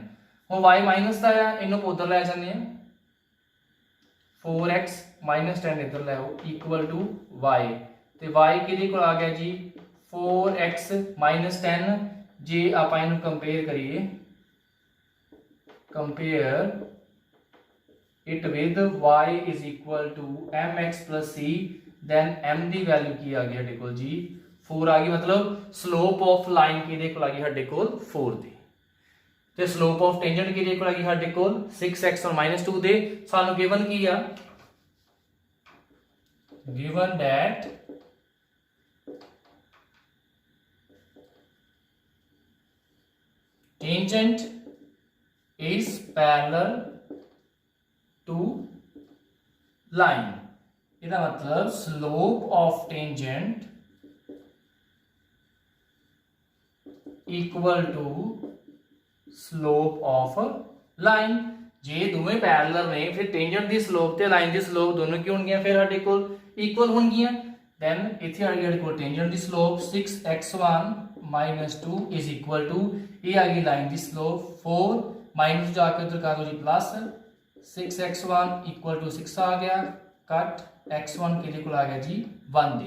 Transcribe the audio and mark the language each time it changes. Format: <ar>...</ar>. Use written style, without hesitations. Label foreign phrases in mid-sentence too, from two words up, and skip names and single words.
<pa>ਹੁਣ y ਮਾਈਨਸ ਦਾ ਆ, ਇਹਨੂੰ ਉਧਰ ਲੈ ਜਾਂਦੇ ਆ, 4x - 10 ਇੱਧਰ ਲੈ ਆਓ = y, ਤੇ y ਕਿਹਦੇ ਕੋਲ ਆ ਗਿਆ ਜੀ 4x - 10। ਜੇ ਆਪਾਂ ਇਹਨੂੰ ਕੰਪੇਅਰ ਕਰੀਏ,</pa> <en>compare it with y = mx + c, then</en> <pa>m ਦੀ ਵੈਲਿਊ ਕੀ ਆ ਗਈ ਸਾਡੇ ਕੋਲ ਜੀ 4 ਆ ਗਈ। ਮਤਲਬ</pa> <en>slope of line</en> <pa>ਕਿਹਦੇ ਕੋਲ ਆ ਗਈ ਸਾਡੇ ਕੋਲ 4 ਦੀ, ਤੇ</pa> <en>slope of tangent</en> <pa>ਕਿਹਦੇ ਕੋਲ ਆ ਗਈ ਸਾਡੇ ਕੋਲ 6x1 - 2 ਦੇ। ਸਾਨੂੰ ਗਿਵਨ ਕੀ ਆ,</pa> <en>given that tangent is parallel to line।</en> <pa>ਇਹਦਾ ਮਤਲਬ</pa> <en>slope of tangent equal to slope of line।</en> <pa>ਜੇ ਦੋਵੇਂ ਪੈਰਲਲ ਨੇ ਫਿਰ ਟੈਂਜੈਂਟ ਦੀ ਸਲੋਪ ਤੇ ਲਾਈਨ ਦੀ ਸਲੋਪ ਦੋਨੋਂ ਕੀ ਹੋਣਗੀਆਂ, ਫਿਰ ਸਾਡੇ ਕੋਲ ਇਕੁਅਲ ਹੋਣਗੀਆਂ। ਦੈਨ ਇੱਥੇ ਆ ਗਈ ਸਾਡੇ ਕੋਲ ਟੈਂਜੈਂਟ ਦੀ ਸਲੋਪ 6x1 - 2 = ਇਹ ਆ ਗਈ ਲਾਈਨ ਦੀ ਸਲੋਪ 4 ਮਾਈਨਸ ਜਾ ਕੇ ਉਧਰ ਕਰ ਦੋ ਜੀ ਪਲੱਸ 6x1 = 6 ਆ ਗਿਆ, ਕੱਟ x1 ਕਿਹਦੇ ਕੋਲ ਆ ਗਿਆ ਜੀ 1 ਦੇ।</pa>